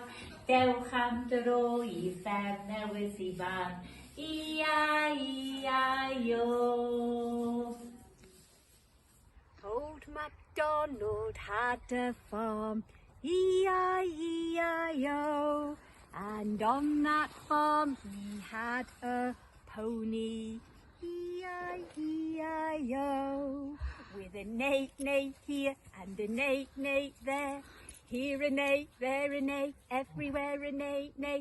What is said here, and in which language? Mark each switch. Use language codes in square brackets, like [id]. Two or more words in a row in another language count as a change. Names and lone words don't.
[cy] Dewch am dro I fferm newydd I fan. E-I-E-I-O. [en] Old MacDonald had a farm, E-I-E-I-O. And on that farm he had a pony, E-I-E-I-O. With a neigh here and a neigh there. Here a neigh, there a neigh, everywhere a neigh.